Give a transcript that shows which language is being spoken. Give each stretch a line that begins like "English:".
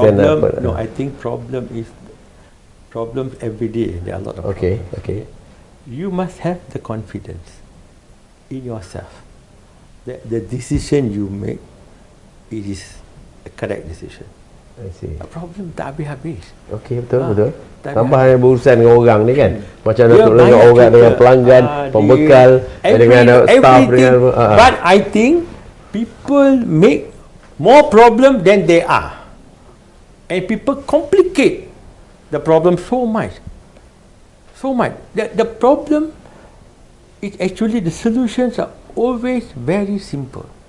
English: I think problems every day. There are a lot of okay. problems. Okay. You must have the confidence in yourself that the decision you make, it is a correct decision. I see.
Malay: A problem tak habis-habis. Okey, betul. Tambah yang berurusan dengan orang ni kan. Macam Datuk dengan orang, dengan pelanggan, pembekal, dengan staff, dengan
English: But I think people make more problem than they are. And people complicate the problem so much. So much. The problem is actually the solutions are always very simple.